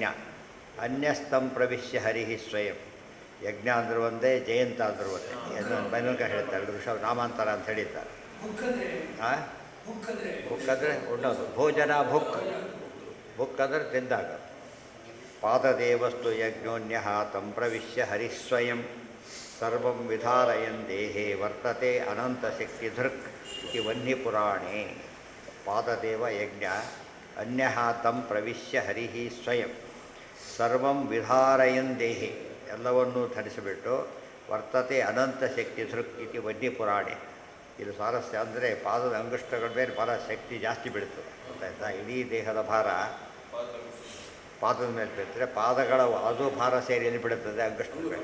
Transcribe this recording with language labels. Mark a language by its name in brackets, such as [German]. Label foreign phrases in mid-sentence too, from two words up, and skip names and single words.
[Sanskrit] ಅನ್ಯಸ್ತಂ ಪ್ರವಿಶ್ಯ ಹರಿ ಸ್ವಯಂ. [Kannada] ಯಜ್ಞ ಅಂದರೂ ಒಂದೇ, ಜಯಂತ ಅಂದರೂ ಒಂದೇ. ಬೈನಕ ಹೇಳ್ತಾರೆ, ಋಷಭ ನಾಮಾಂತರ ಅಂತ ಹೇಳಿದ್ದಾರೆ. ಹಾಂ, ಬುಕ್ ಅಂದರೆ ಉಣ್ಣೋದು, ಭೋಜನ ಭುಕ್. ಬುಕ್ ಅಂದರೆ ತಿಂದಾಗ. [Sanskrit] ಪಾದದೇವಸ್ತು ಯಜ್ಞೋನ್ಯ ತಂ ಪ್ರವಿಶ್ಯ ಹರಿಸ್ವಯಂ ಸರ್ವಂ ವಿಧಾರಯನ್ ದೇಹೇ ವರ್ತತೆ ಅನಂತಶಕ್ತಿಧೃಕ್ ಇತಿ ವನ್ಯಪುರಾಣೇ. ಪಾದದೇವ ಯಜ್ಞ, ಅನ್ಯ ತಂ ಪ್ರವಿಶ್ಯ ಹರಿ ಸ್ವಯಂ ಸರ್ವಂ ವಿಧಾರಯನ್ ದೇಹೆ, [Kannada] ಎಲ್ಲವನ್ನೂ ಧರಿಸಿಬಿಟ್ಟು [Sanskrit] ವರ್ತತೆ ಅನಂತಶಕ್ತಿಧೃಕ್ ಇತಿ ವನ್ಯಪುರಾಣೆ. [Kannada] ಇದು ಸ್ವಾರಸ್ಯ ಅಂದರೆ ಪಾದದ ಅಂಗುಷ್ಟಗಳ ಮೇಲೆ ಭಾಳ ಶಕ್ತಿ ಜಾಸ್ತಿ ಬೀಳ್ತದೆ, ಗೊತ್ತಾಯ್ತಾ? ಇಡೀ ದೇಹದ ಭಾರ ಪಾದದ ಮೇಲೆ ಬೀಳ್ತದೆ. ಪಾದಗಳ ಅದು ಭಾರ ಸೇರಿ ಎಲ್ಲಿ ಬಿಡುತ್ತದೆ? ಅಂಗುಷ್ಟದ ಮೇಲೆ.